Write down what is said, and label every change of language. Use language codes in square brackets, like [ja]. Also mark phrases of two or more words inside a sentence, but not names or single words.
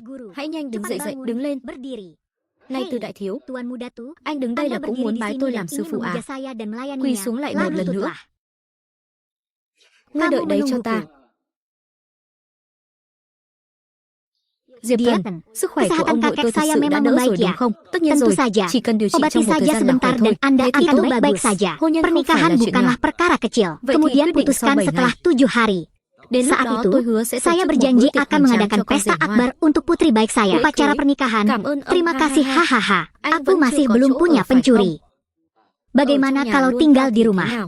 [vi] Hãy nhanh đứng dậy, đứng lên. Này Từ đại thiếu, anh đứng đây là cũng muốn bái tôi làm sư phụ à? Quỳ xuống lại một lần nữa. Ngươi đợi đấy cho ta. Diệp Thần, sức khỏe của ông nội tôi thật sự đã đỡ rồi đúng không? Tất nhiên rồi, chỉ cần điều trị trong một thời gian là khỏe thôi. Thế thì tốt, [id] baik saja. Pernikahan bukanlah perkara kecil. Kemudian putuskan setelah 7 hari. Saat itu, saya berjanji akan mengadakan pesta akbar untuk putri baik saya. Upacara pernikahan. Terima kasih, hahaha. Aku masih belum punya pencuri. Bagaimana kalau tinggal di rumah?